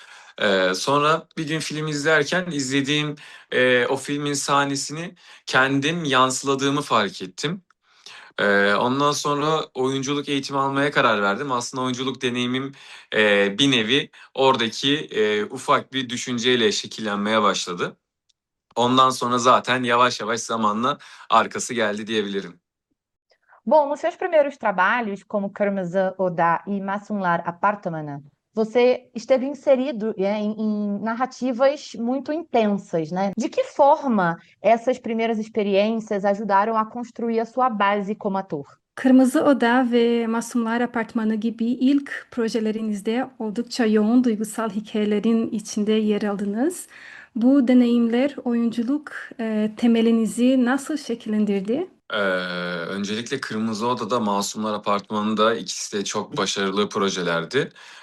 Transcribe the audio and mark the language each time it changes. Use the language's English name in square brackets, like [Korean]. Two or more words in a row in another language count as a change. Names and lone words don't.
[Turkish] Sonra bir gün film izlerken izlediğim o filmin sahnesini kendim yansıladığımı fark ettim. Ondan sonra oyunculuk eğitimi almaya karar verdim. Aslında oyunculuk deneyimim bir nevi oradaki ufak bir düşünceyle şekillenmeye başladı. Ondan sonra zaten yavaş yavaş zamanla arkası geldi diyebilirim. [Portuguese] Bom, nos seus primeiros trabalhos, como Kırmızı Oda e Masumlar Apartmanı, você esteve inserido em narrativas muito intensas, né? De que forma essas primeiras experiências ajudaram a construir a sua base como ator? [Turkish] Kırmızı Oda ve Masumlar Apartmanı gibi ilk projelerinizde oldukça yoğun duygusal hikayelerin içinde yer aldınız. Bu deneyimler oyunculuk temelinizi nasıl şekillendirdi? Ee, Öncelikle Kırmızı Oda'da Masumlar Apartmanı'nda ikisi de çok başarılı projelerdi.